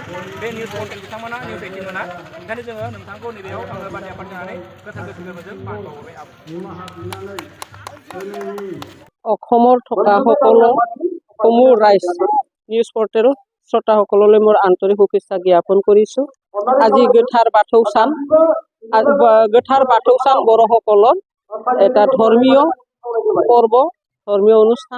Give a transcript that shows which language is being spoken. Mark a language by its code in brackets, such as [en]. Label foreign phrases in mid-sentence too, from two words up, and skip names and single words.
[brx] बे [en] news portal [brx] बिथांमोना निउस 18 मोना, ओंखायनो जोङो नोंथांखौ नैबेयाव आङो बाथि आफाद जानानै गोथार गोसो गोरबोजों मान बावबाय। [as] অসমৰ থকা সকলো সমূহ ৰাইজ [en] news portal [as] শ্ৰোতাসকললৈ মোৰ আন্তৰিক শুভেচ্ছা জ্ঞাপন কৰিছোঁ। আজি গোথাৰ বাথৌ চান, গোথাৰ বাথৌ চান বড়োসকলৰ এটা ধৰ্মীয় পৰ্ব, ধৰ্মীয় অনুষ্ঠান।